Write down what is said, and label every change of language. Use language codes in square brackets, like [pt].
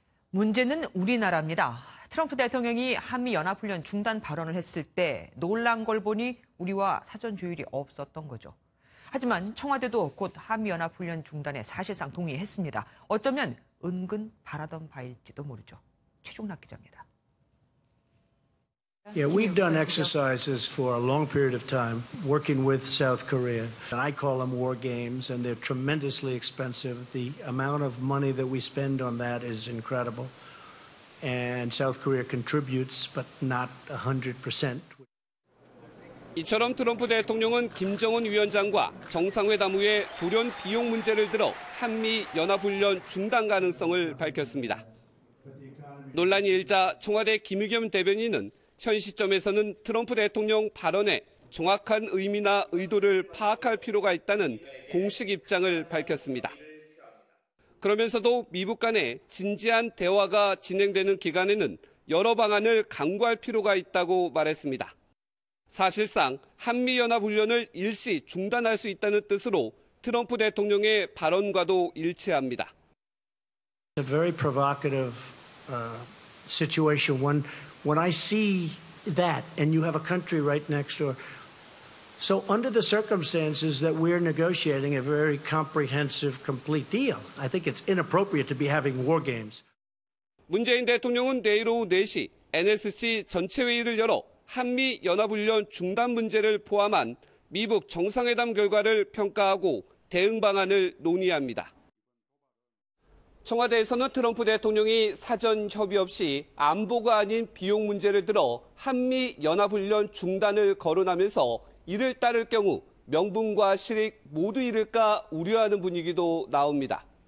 [ko] 문제는 우리나라입니다. 트럼프 대통령이 한미연합훈련 중단 발언을 했을 때 놀란 걸 보니 우리와 사전 조율이 없었던 거죠. 하지만 청와대도 곧 한미연합훈련 중단에 사실상 동의했습니다. 어쩌면 은근 바라던 바일지도 모르죠. 최종락 기자입니다. [en] Yeah, we've done exercises for a long period of time working with South Korea. And I call them war games, and they're tremendously expensive. The amount of money that we spend on that is incredible. And South Korea contributes, but not 100%. [ko] 이처럼 트럼프 대통령은 김정은 위원장과 정상회담 후에 돌연 비용 문제를 들어 한미 연합훈련 중단 가능성을 밝혔습니다. 논란이 일자 청와대 김의겸 대변인은 현 시점에서는 트럼프 대통령 발언에 정확한 의미나 의도를 파악할 필요가 있다는 공식 입장을 밝혔습니다. 그러면서도 미북 간의 진지한 대화가 진행되는 기간에는 여러 방안을 강구할 필요가 있다고 말했습니다. 사실상 한미연합훈련을 일시 중단할 수 있다는 뜻으로 트럼프 대통령의 발언과도 일치합니다. [en] A very provocative situation. When I see that, and you have a country right next door, so under the circumstances that we're negotiating a very comprehensive, complete deal, I think it's inappropriate to be having war games. [ko] 문재인 대통령은 내일 오후 4시 NSC 전체 회의를 열어 한미 연합훈련 중단 문제를 포함한 미북 정상회담 결과를 평가하고 대응 방안을 논의합니다. 청와대에서는 트럼프 대통령이 사전 협의 없이 안보가 아닌 비용 문제를 들어 한미 연합훈련 중단을 거론하면서 이를 따를 경우 명분과 실익 모두 잃을까 우려하는 분위기도 나옵니다.